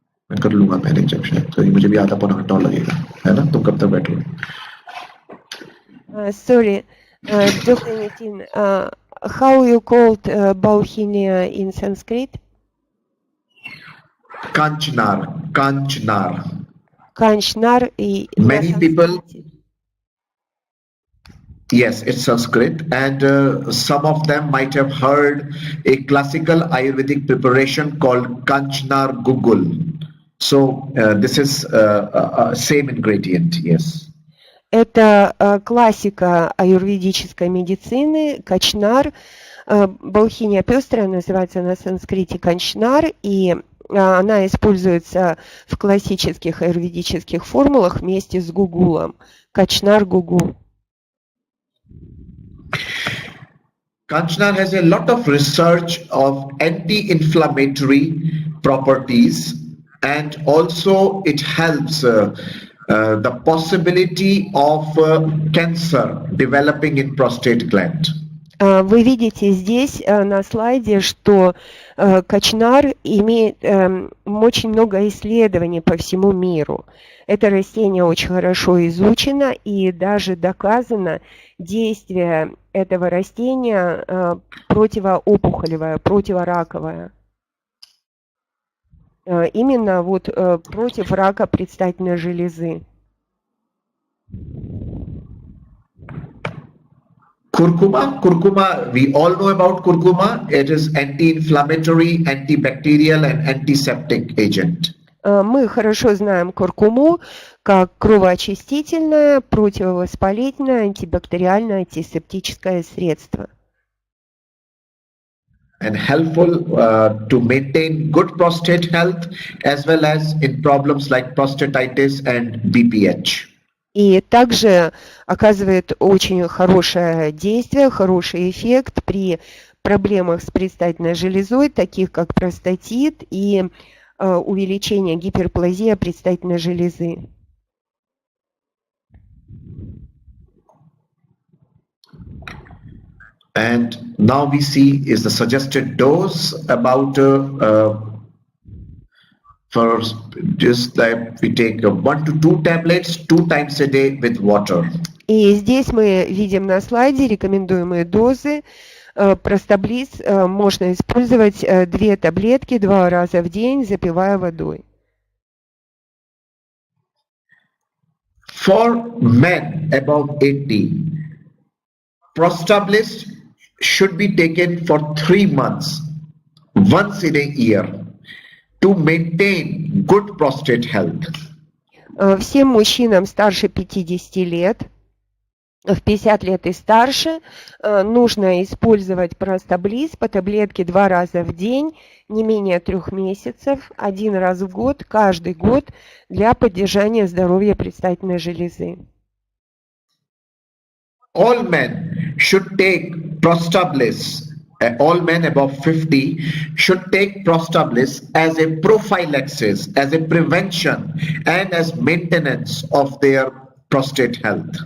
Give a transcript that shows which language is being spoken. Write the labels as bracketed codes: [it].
[hi] मैं कर लूंगा मैनेज जब शायद तो मुझे भी आधा पौना घंटा लगेगा है ना तुम कब तक बैठोगे [en] Sorry, Dr. Nitin, How you called Bauhinia in Sanskrit? Kanchnar, Kanchnar. [ru] Канчнар и на [en] Many people, [ru] санскрите. [en] yes, it's Sanskrit, and some of them might have heard a classical Ayurvedic preparation called Kanchnar Gugul. So this is same ingredient, yes. [ru] Это классика аюрведической медицины, качнар. Баухиния пестрая называется на санскрите канчнар, и она используется в классических аюрведических формулах вместе с гугулом. Качнар гугул. [en] Kanchnar has a lot of research of anti-inflammatory properties, and also it helps the possibility of cancer developing in prostate gland. [ru] Вы видите здесь на слайде, что качнар имеет очень много исследований по всему миру. Это растение очень хорошо изучено, и даже доказано действие этого растения противоопухолевое, противораковое. Именно вот против рака предстательной железы. [en] Curcuma, we all know about curcuma. It is anti-inflammatory, antibacterial and antiseptic agent. [ru] Мы хорошо знаем куркуму как кровоочистительное, противовоспалительное, антибактериальное, антисептическое средство. [en] And helpful to maintain good prostate health as well as in problems like prostatitis and BPH. [ru] И также оказывает очень хорошее действие, хороший эффект при проблемах с предстательной железой, таких как простатит и увеличение гиперплазии предстательной железы. [en] And now we see is the suggested dose about for just that we take 1 to 2 tablets 2 times a day with water. [ru] И здесь мы видим на слайде рекомендуемые дозы. Простаблиз можно использовать 2 таблетки 2 раза в день, запивая водой. [en] For men above 80, Prostabilis should be taken for 3 months, once in a year, to maintain good prostate health. [ru] Всем мужчинам старше 50 лет, в 50 лет и старше, нужно использовать простаблиз по таблетке 2 раза в день, не менее 3 месяцев, 1 раз в год, каждый год, для поддержания здоровья предстательной железы. [en] All men should take Prostabilis, all men above 50 should take Prostabilis as a prophylaxis, as a prevention and as maintenance of their prostate health.